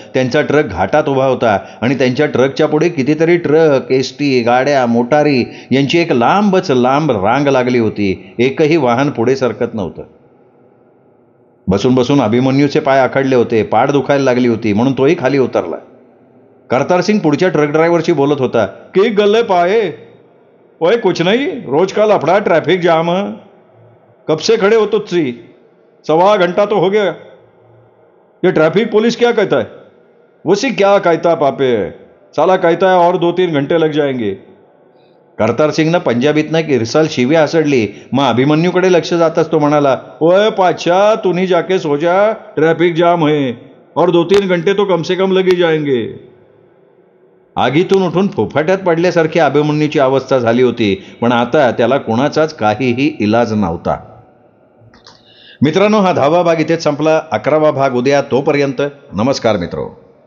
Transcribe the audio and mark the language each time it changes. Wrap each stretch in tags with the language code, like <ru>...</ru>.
<mr>त्यांचा ट्रक घाटात उभा होता आणि त्यांच्या ट्रकच्या पुढे कितीतरी ट्रक, एसटी, गाड्या, मोटारी यांची एक लांब रांग लागली होती. एकही वाहन पुढे सरकत नव्हतं. बसून बसून अभिमन्यूचे पाय आखडले होते. पाठ दुखायला लागली होती, म्हणून तोही खाली उतरला. कर्तारसिंग पुढच्या ट्रक ड्रायव्हरशी बोलत होता, की</mr> <hi>गल्ले पाए, ओए कुछ नहीं, रोज का लफड़ा, ट्रैफिक जाम, कब से खड़े हो तुझसी, 1.25 घंटा तो हो गया. ये ट्रैफिक पुलिस क्या कहता है? उसी क्या कहता पापे, साला कहता है और 2-3 घंटे लग जाएंगे.</hi> <mr>कर्तारसिंगनं पंजाबीतनं एक इरसाल शिव्या हसडली. मग अभिमन्यूकडे लक्ष जाताच तो म्हणाला,</mr> <hi>ओए पाछा, तूनी जाके सो जा, ट्रैफिक जाम है और 2-3 घंटे तो कम से कम लगी जाएंगे.</hi> <mr>आगीतून उठून फुफाट्यात पडल्यासारखी अभिमन्यूची अवस्था झाली होती. पण आता त्याला कोणाचाच काहीही इलाज नव्हता. मित्रांनो, हा 10वा भाग इथेच संपला. 11वा भाग उद्या. तोपर्यंत नमस्कार मित्रो.</mr>